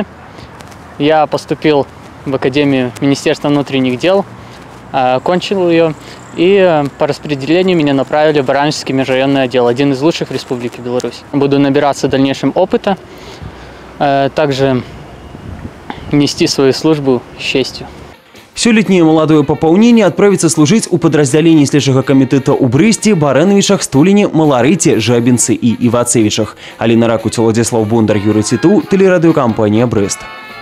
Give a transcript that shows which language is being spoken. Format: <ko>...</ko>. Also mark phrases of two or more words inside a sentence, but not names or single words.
<ru>Я поступил в Академию Министерства внутренних дел, окончил ее, и по распределению меня направили в Барановичский межрайонный отдел, один из лучших в Республике Беларусь. Буду набираться дальнейшем опыта, также нести свою службу с честью.</ru> <be>Сёлетняе маладое папаўненне адправіцца служыць у падраздзяленні следчага камітэта ў Брэсце, Барановичах, Стуліне, Маларыце, Жабінцы і Івацевічах. Аліна Ракуць, Владзіслаў Бондар, Юрый Ціту, тэлерадыёкампанія «Брэст».</be>